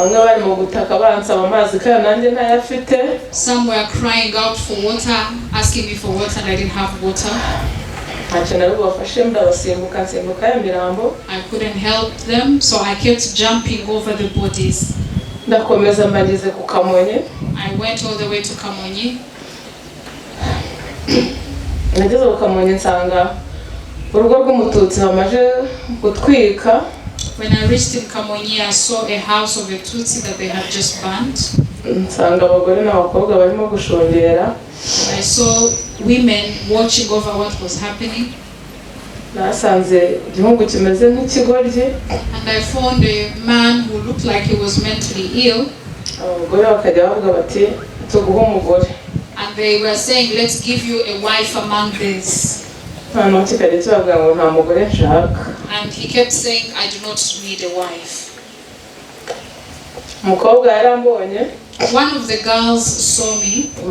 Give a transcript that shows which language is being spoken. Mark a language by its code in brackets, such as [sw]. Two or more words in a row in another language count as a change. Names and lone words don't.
[en] Some were crying out for water, asking me for water, and I didn't have water. I couldn't help them, so I kept jumping over the bodies. I went all the way to Kamonyi. [rw] urugo rw'umututsi bamaje gutwika. [en] When I reached in Kamonyi, I saw a house of a Tutsi that they had just burnt. [rw] Nsanga abagore n'abakobwa barimo gushungera. [en] I saw women watching over what was happening. [rw] Nasanze igihugu kimeze nk'ikigoryi. [en] And I found a man who looked like he was mentally ill. [rw] Abagore bakajya bavuga bati tuguhe umugore. [en] And they were saying, let's give you a wife among these. And he kept saying, I do not need a wife. One of the girls saw me.